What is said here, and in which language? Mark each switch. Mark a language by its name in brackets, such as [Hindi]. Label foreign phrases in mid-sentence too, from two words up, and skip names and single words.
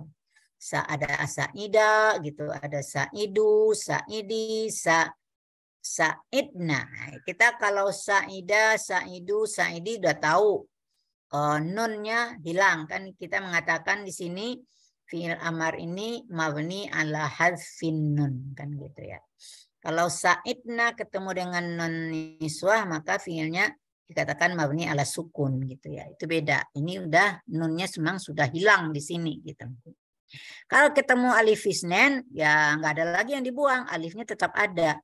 [Indonesian] Ada saida gitu, ada saidu, saidi, saidna. Kita kalau saida, saidu, saidi udah tahu nunnya hilang kan, kita mengatakan di sini [Arabic] فعل أمر [Indonesian] ini [Arabic] مبني على حذف النون [Indonesian] kan gitu ya. Kalau saidna ketemu dengan [Arabic] نون النسوة [Indonesian] maka fi'ilnya dikatakan [Arabic] مبني على السكون [Indonesian] gitu ya. Itu beda. Ini udah nunnya memang sudah hilang di sini gitu. Kalau ketemu [Arabic] ألف الاثنين [Indonesian] ya nggak ada lagi yang dibuang, alifnya tetap ada.